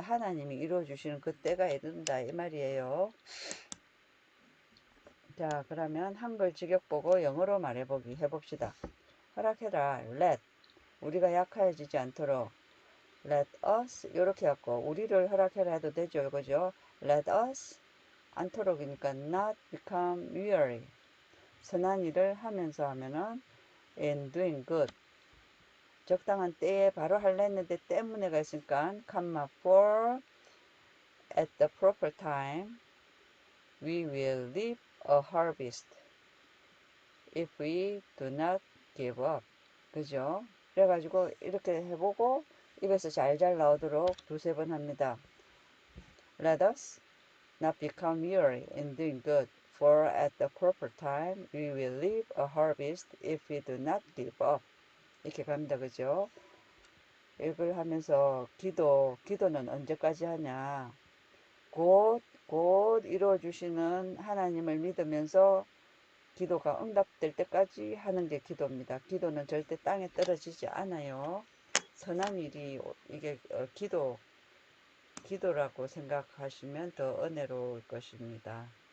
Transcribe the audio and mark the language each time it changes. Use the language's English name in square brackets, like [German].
[Korean] 하나님이 이루어 주시는 그 때가 이른다 이 말이에요. 자, 그러면 한글 직역 보고 영어로 말해보기 해봅시다. 허락해라. let 우리가 약해지지 않도록 let us 이렇게 갖고 우리를 허락해라 해도 되죠. 그죠? [English] let us 않도록이니까 not become weary [Korean] 선한 일을 하면서 하면은 [English] in doing good [Korean] 적당한 때에 바로 하려 했는데 때문에가 있으니까 [English] comma for at the proper time we will reap a harvest if we do not give up 그죠? [Korean] 그래가지고 이렇게 해보고 입에서 잘잘 나오도록 두세 번 합니다. [English] Let us not become weary in doing good, for at the proper time we will reap a harvest if we do not give up. [Korean] 이렇게 갑니다. 그죠? 이걸 하면서 기도는 언제까지 하냐? 곧 이루어주시는 하나님을 믿으면서 기도가 응답될 때까지 하는 게 기도입니다. 기도는 절대 땅에 떨어지지 않아요. 선한 일이 이게 기도라고 생각하시면 더 은혜로울 것입니다.